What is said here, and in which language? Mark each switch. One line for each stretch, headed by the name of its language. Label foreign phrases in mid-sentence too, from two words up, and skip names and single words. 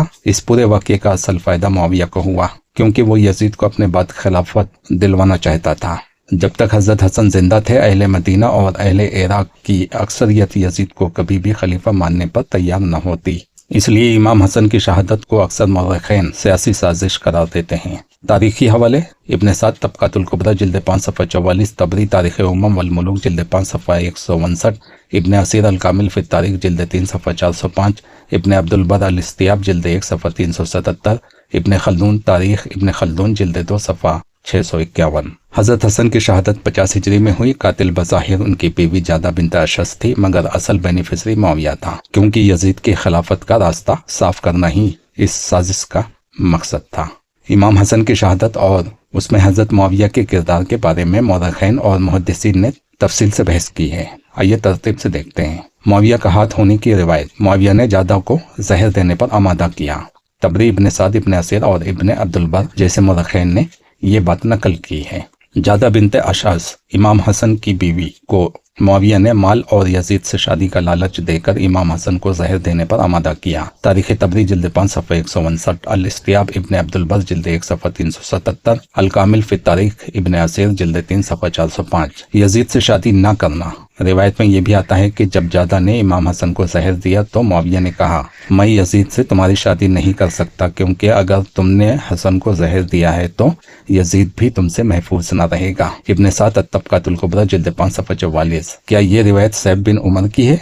Hindi: इस पूरे वाक़ये का असल फ़ायदा मुआविया को हुआ क्योंकि वो यजीद को अपने बाद खिलाफत दिलवाना चाहता था। जब तक हज़रत हसन जिंदा थे, अहले मदीना और अहले इराक की अक्सरियत यजीद को कभी भी खलीफा मानने पर तैयार न होती। इसलिए इमाम हसन की शहादत को अक्सर मौरख़ीन सियासी साजिश करार देते हैं। तारीखी हवाले: इब्न साद तबक़ातुल कुबरा जिल्द 5 सफ़ा 44, तबरी तारीख़ उम्म वल मुलूक जिल्द 5 सफ़ा 159, इब्न असीर अल कामिल फ़ी तारीख़ जिल्द 3 सफ़ा 405, इब्न अब्दुल बर अल इस्तियाब जिल्द 1 सफ़ा 377, इब्न खल्दून तारीख़ इब्न खल्दून जिल्द 2 सफ़ा 651। हज़रत हसन की शहादत 50 हिजरी में हुई। कातिल बज़ाहिर उनकी बीवी जादा बिन्त अशअस थी, मगर असल बेनिफिशरी मुआविया था क्योंकि यजीद की खिलाफत का रास्ता साफ करना ही इस साजिश का मकसद था। इमाम हसन की शहादत और उसमें हज़रत मुआविया के किरदार के बारे में मौरख़ीन और मुहद्दिसीन ने तफसील से बहस की है। आइए तरतीब से देखते हैं। मुआविया का हाथ होने की रिवायत: मुआविया ने जादा को जहर देने पर आमादा किया। तबरी, इब्न साद, इब्न असीर और इब्न अब्दुल बर जैसे मौरख़ीन ने ये बात नकल की है। जादा बिनते अशअस इमाम हसन की बीवी को मुआविया ने माल और यजीद से शादी का लालच देकर इमाम हसन को जहर देने पर आमादा किया। तारीख़ तबरी जिल्द 5 सफ़ा 159, अल इस्तियाब इब्न अब्दुल बर जिल्द 1 सफ़ा 377, अल कामिल फ़ी तारीख़ इब्न असीर जिल्द 3 सफ़ा 405। यजीद से शादी न करना: रिवायत में यह भी आता है कि जब जादा ने इमाम हसन को जहर दिया तो मुआविया ने कहा, मैं यजीद से तुम्हारी शादी नहीं कर सकता क्योंकि अगर तुमने हसन को जहर दिया है तो यजीद भी तुमसे महफूज न रहेगा। इब्न साद तबक़ातुल कुबरा जिल्द 5 सफ़ा 44। क्या ये रिवायत सैब बिन उमर की है?